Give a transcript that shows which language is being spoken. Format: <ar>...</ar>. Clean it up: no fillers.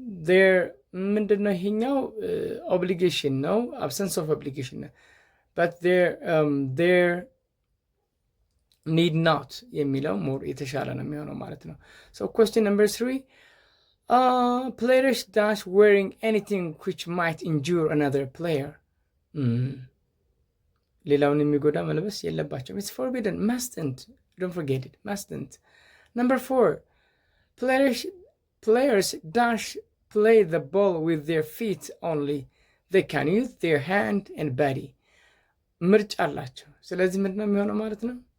<am>There ምንድነው ይሄኛው? obligation ነው፣ absence of obligation ነው።</am> <en>but there need not</en> <am>የሚለው ሞር የተሻለ ነው የሚሆነው ማለት ነው።</am> <en>so question number 3. Players dash wearing anything which might injure another player.</en> <am>ሌላውን የሚጎዳ መልበስ የለባቸውም።</am> <en>it's forbidden. Mustn't, don't forget it. Mustn't. Number 4. Players players dash play the ball with their feet only. They can use their hand and body.</en> <am>ምርጫ አላቸው። ስለዚህ ምንድን ነው የሚሆነው ማለት ነው?</am>